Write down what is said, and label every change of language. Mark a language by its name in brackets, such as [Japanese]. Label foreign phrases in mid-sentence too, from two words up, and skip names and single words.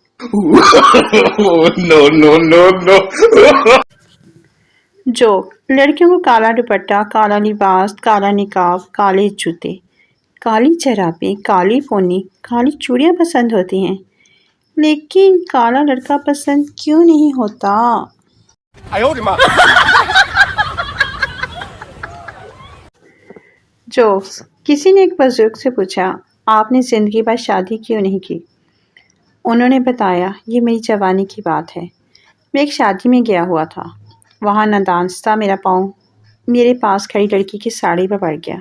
[English] No, no, no, no. [Hindi] जोक, लड़कियों को काला दुपट्टा, काला लिबास, काला निकाब, काले जूते, काली चरापी, काली फोनी, काली चूड़ियाँ पसंद होती हैं, लेकिन काला लड़का पसंद क्यों नहीं होता? [Chinese] 哎呦我的妈！ [Hindi] जोक्स, किसी ने एक बुजुर्ग से पूछा, आपने ज़िंदगी भर शादी क्यों नहीं की? उन्होंने बताया, ये मेरी जवानी की बात है। मैं एक शादी में गया हुआ था, वहाँ नादानस्ता मेरा पाँव मेरे पास खड़ी लड़की की साड़ी पर पड़ गया।